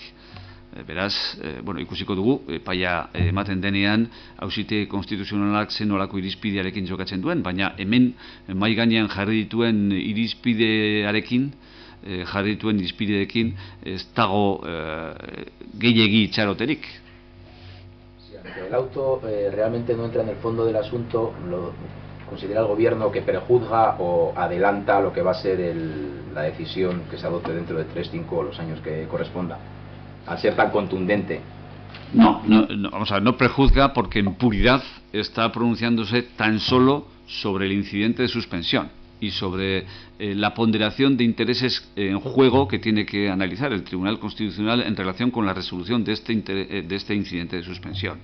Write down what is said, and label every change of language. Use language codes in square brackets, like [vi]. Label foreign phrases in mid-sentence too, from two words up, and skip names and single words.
[eu] Beraz, ikusiko dugu, epaia ematen denean, auzitegi konstituzionalak zen nolako irizpidearekin jokatzen duen, baina hemen mahai gainean jarri dituen irizpidearekin, ez dago gehiegi itxaroterik. [es] El auto realmente no entra en el fondo del asunto, lo considera el gobierno que prejuzga o adelanta lo que va a ser la decisión que se adopte dentro de 3, 5 o los años que corresponda, al ser tan contundente. No, vamos a ver, no prejuzga, porque en puridad está pronunciándose tan solo sobre el incidente de suspensión y sobre la ponderación de intereses en juego que tiene que analizar el Tribunal Constitucional en relación con la resolución de este incidente de suspensión.